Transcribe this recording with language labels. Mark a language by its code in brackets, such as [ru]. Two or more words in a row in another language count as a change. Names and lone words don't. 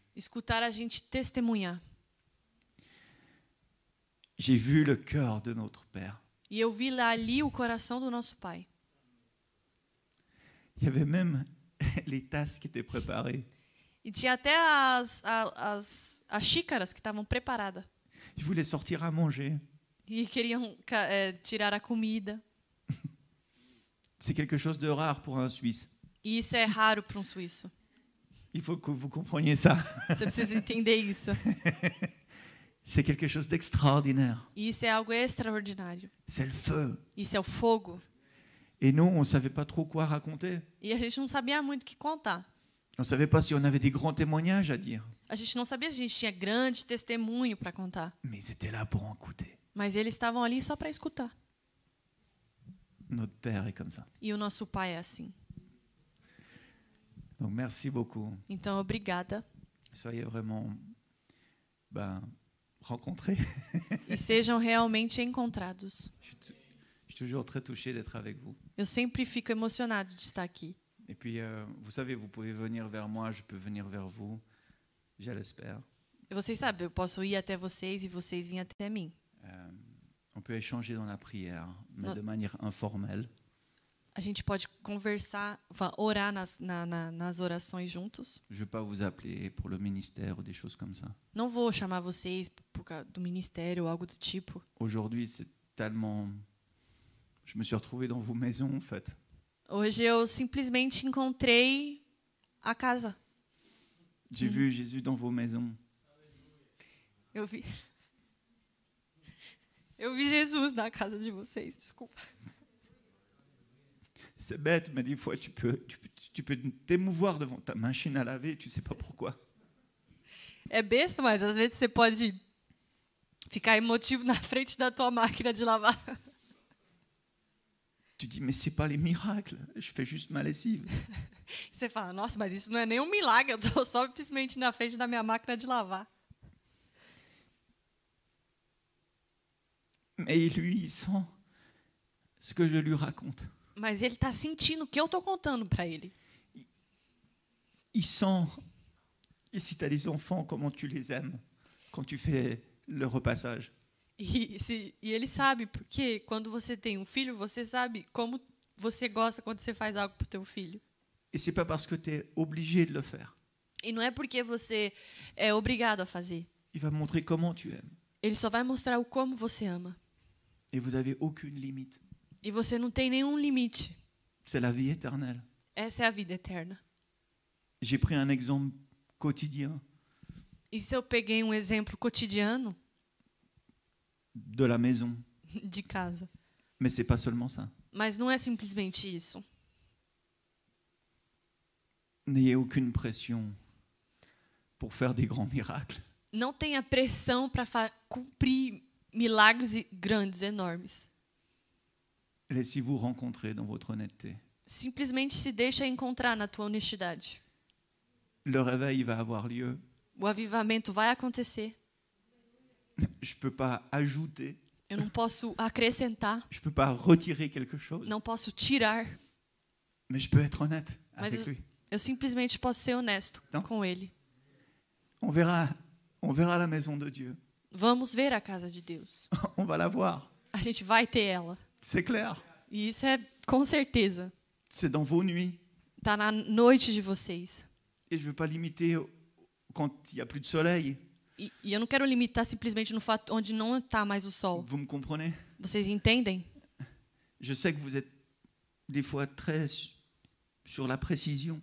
[pt] escutar a gente testemunhar. [fr] J'ai vu le cœur de notre Père. [pt] E eu vi lá ali o coração do nosso Pai. [fr] Il y avait même les tasses qui étaient préparées. [pt] E tinha até as xícaras que estavam preparadas. [fr] Ils voulaient sortir à manger. [pt] E queriam tirar a comida. [fr] C'est quelque chose de rare pour un Suisse. [pt] E isso é raro para um suíço. [fr] Il faut que vous compreniez ça. [pt] Você precisa entender isso. [fr] C'est quelque chose d'extraordinaire. [pt] E isso é algo extraordinário. [fr] C'est le feu. [pt] Isso é o fogo. [fr] Et nous, on ne savait pas trop quoi raconter. [pt] E a gente não sabia muito o que contar. [fr] On ne savait pas si on avait des grands témoignages à dire. [pt] A gente não sabia se a gente tinha grande testemunho para contar. [fr] Mais ils étaient là pour en écouter. [pt] Mas eles estavam ali só para escutar. [fr] Notre Père est comme ça. [pt] E o nosso Pai é assim. [fr] Donc merci beaucoup. [pt] Então, obrigada. [fr] Soyez vraiment rencontrés. [pt] E sejam realmente encontrados. [fr] Je suis toujours très touché d'être avec vous. [pt] Eu sempre fico emocionado de estar aqui. [fr] Et puis, vous savez, vous pouvez venir vers moi, je peux venir vers vous. Je l'espère. [pt] E vocês sabem, eu posso ir até vocês e vocês virem até mim. [fr] On peut échanger dans la prière, mais Non. de manière informelle. [pt] A gente pode conversar, orar nas orações juntos. [fr] Je ne vais pas vous appeler pour le ministère ou des choses comme ça. [pt] Não vou chamar vocês por causa do ministério ou algo do tipo. [fr] Aujourd'hui, c'est tellement... Je me suis retrouvé dans vos maisons, en fait. [pt] Hoje eu simplesmente encontrei a casa. [fr] J'ai vu Jésus dans vos maisons. [pt] Eu vi Jesus na casa de vocês, desculpa. [fr] C'est bête, mais des fois, tu peux t'émouvoir devant ta machine à laver, tu ne sais pas pourquoi. [pt] É besta, mas às vezes você pode Ficar emotivo na frente da tua máquina de lavar. [fr] Tu dis, mais c'est pas les miracles, je fais juste ma lessive. [pt] Você fala, nossa, mas isso não é nenhum milagre, eu estou só simplesmente na frente da minha máquina de lavar. [fr] Mais lui, il sent ce que je lui raconte. [pt] Mas ele está sentindo o que eu estou contando para ele. [fr] Il sent, et si tu as des enfants, comment tu les aimes quand tu fais le repassage. [pt] E ele sabe, porque quando você tem um filho, você sabe como você gosta quando você faz algo para o teu filho. [fr] Et c'est pas parce que tu es obligé de le faire. [pt] E não é porque você é obrigado a fazer. [fr] Il va montrer comment tu aimes. [pt] Ele só vai mostrar o como você ama. [fr] Et vous avez aucune limite. [pt] E você não tem nenhum limite. [fr] C'est la vie éternelle. [pt] Essa é a vida eterna. [fr] J'ai pris un exemple quotidien [pt] E se eu peguei um exemplo cotidiano [fr] de la maison. [pt] de casa? [fr] Mais c'est pas seulement ça. [pt] Mas não é simplesmente isso. [fr] N'ayez aucune pression pour faire des grands miracles. [pt] Não tenha pressão para cumprir milagres grandes, enormes. [fr] Laissez-vous rencontrer dans votre honnêteté. [pt] Simplesmente se deixa encontrar na tua honestidade. [fr] Le réveil va avoir lieu. [pt] O avivamento vai acontecer. [fr] Je ne peux pas ajouter, [pt] Eu não posso acrescentar, [fr] je ne peux pas retirer quelque chose, [pt] não posso tirar, [fr] mais je peux être honnête [pt] mas [fr] avec lui. [pt] eu simplesmente posso ser honesto Não. com ele. [fr] On verra la maison de Dieu. [pt] Vamos ver a casa de Deus. [fr] On va la voir. [pt] A gente vai ter ela. [fr] C'est clair. [pt] E isso é com certeza. [fr] C'est dans vos nuits. [pt] Tá na noite de vocês. [fr] Et je ne veux pas limiter quand il n'y a plus de soleil. [pt] E eu não quero limitar simplesmente no fato onde não está mais o sol. [fr] Vous me comprenez? [pt] Vocês entendem? [fr] Je sais que vous êtes des fois très sur la précision.